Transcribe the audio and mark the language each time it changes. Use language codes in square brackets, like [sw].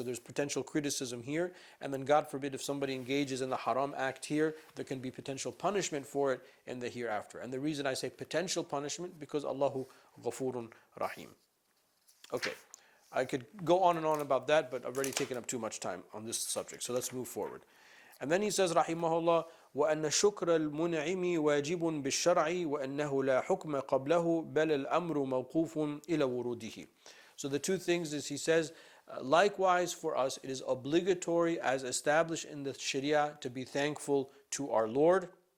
[en] So there's potential criticism here, and then God forbid if somebody engages in the haram act here, there can be potential punishment for it in the hereafter. And the reason I say potential punishment, because [ar] Allahu ghafurun rahim. [en] Okay, I could go on and on about that, but I've already taken up too much time on this subject, so let's move forward. And then he says, [ar] rahimahullah, وأن شكر المنعم واجب بالشرع وأنه لا حكم قبله بل الأمر موقوف إلى وروده. [en] So the two things is, he says, likewise for us it is obligatory as established in the Sharia to be thankful to our Lord.